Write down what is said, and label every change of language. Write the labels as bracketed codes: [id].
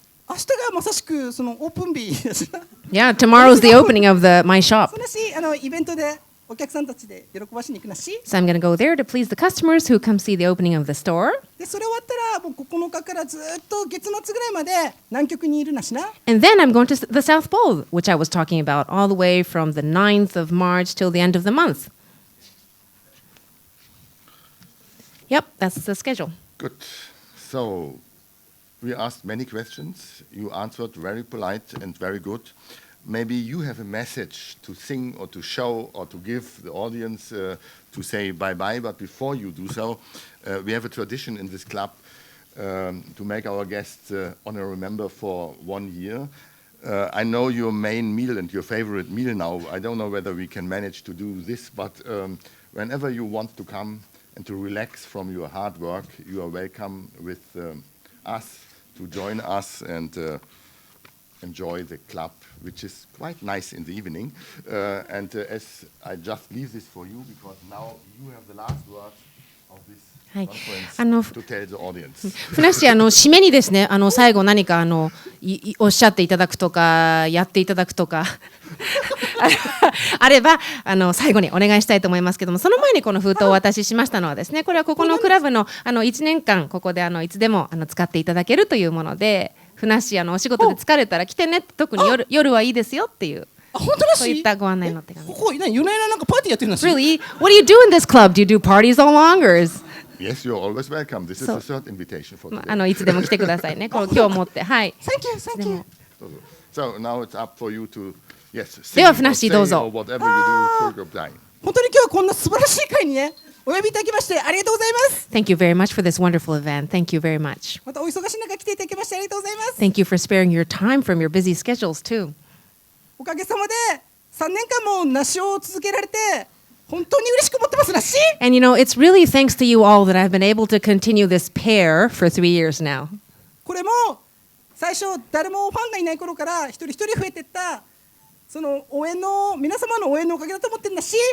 [ja] 明日がまさしくそのオープン日ですな。 [en] Yeah, tomorrow's the opening of my shop. [ja] そのしイベントでお客さんたちで喜ばしに行くなし。 [en] So I'm going to go there to please the customers who come see the opening of the store. [ja] でそれ終わったらもう9日からずっと月末ぐらいまで南極にいるなしな。 [en] And then I'm going to the South Pole, which I was talking about, all the way from the 9th of March till the end of the month. Yep, that's the schedule. Good. So, we asked many questions. You answered very polite and very good. Maybe you have a message to sing or to show or to give the audience to say bye-bye. But before you do so, we have a tradition in this club to make our guests honorary member for 1 year. I know your main meal and your favorite meal now. I don't know whether we can manage to do this, but whenever you want to come and to relax from your hard work, you are welcome with us to join us and enjoy the club, which is quite nice in the evening. And as I just leave this for you, because now you have the last words of this conference to tell the audience. [ja] ふなっしー、締めにですね、最後何かおっしゃっていただくとか、やっていただくとかあれば最後にお願いしたいと思いますけども、その前にこの封筒をお渡ししましたのはですね、これはここのクラブの1年間ここでいつでも使っていただけるというもので、ふなっしーお仕事で疲れたら来てね、特に夜はいいですよっていう。そういったご案内の手紙。ここ夜な夜ななんかパーティーやってるんですよ。 [en] Really? What do you do in this club? Do you do parties all along, or is? Yes, you're always welcome. This is the third invitation for today. [ja] いつでも来てくださいね。今日持って、はい。 [en] Thank you, thank you. So now it's up for you to yes. [ja] ではふなっしーどうぞ。 [en] Whatever you do for your time. [ja] 本当に今日はこんな素晴らしい会にねお呼びいただきましてありがとうございます。 [en] Thank you very much for this wonderful event. Thank you very much. [ja] またお忙しい中来ていただきましてありがとうございます。 [en] Thank you for sparing your time from your busy schedules too. [ja] おかげさまで3年間も梨を続けられて本当に嬉しく思ってますなし。 [en] And it's really thanks to you all that I've been able to continue this pair for 3 years now. [ja] これも最初誰もファンがいない頃から一人一人増えていったその応援の皆様の応援のおかげだと思ってるんだし。